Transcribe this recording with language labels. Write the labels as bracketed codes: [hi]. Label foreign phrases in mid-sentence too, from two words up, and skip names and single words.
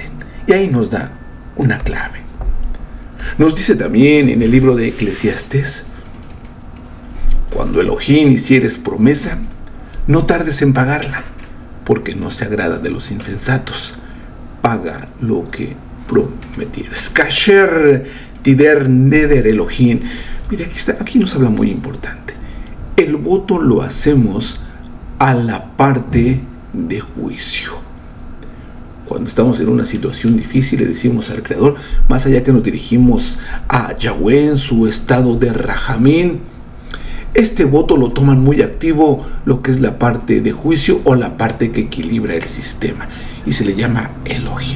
[es] Y ahí nos da una clave. Nos dice también en el libro de Eclesiastés: cuando Elohim hicieres promesa, no tardes en pagarla, porque no se agrada de los insensatos. Paga lo que prometieres. [he] כאשר תדר נדר אלהים. [es] Mira, aquí nos habla muy importante. El voto lo hacemos a la parte de juicio. Cuando estamos en una situación difícil, le decimos al Creador, más allá que nos dirigimos a Yahweh en su estado de Rahamín, este voto lo toman muy activo lo que es la parte de juicio o la parte que equilibra el sistema, y se le llama Elohim.